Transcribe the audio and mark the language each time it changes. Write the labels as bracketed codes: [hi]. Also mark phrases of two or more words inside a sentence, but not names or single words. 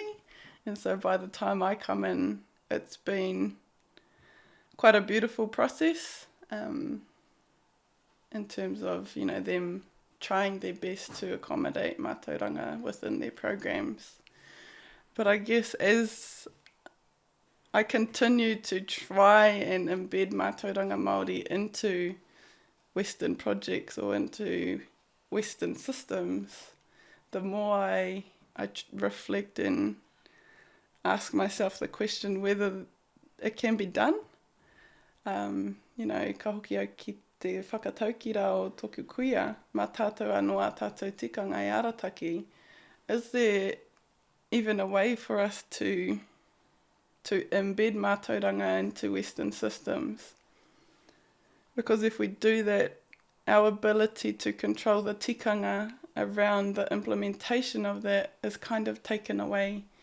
[en] And so by the time I come in, it's been quite a beautiful process in terms of, them trying their best to accommodate matauranga within their programs. But I guess as I continue to try and embed matauranga Māori into Western projects or into Western systems, the more I reflect and ask myself the question whether it can be done. [mi] Ka hoki au ki te whakataukira o tōku kuia, mā tātou anō tātou tikanga e arataki, [en] is there even a way for us to embed mātauranga into Western systems? Because if we do that, our ability to control the tikanga around the implementation of that is kind of taken away.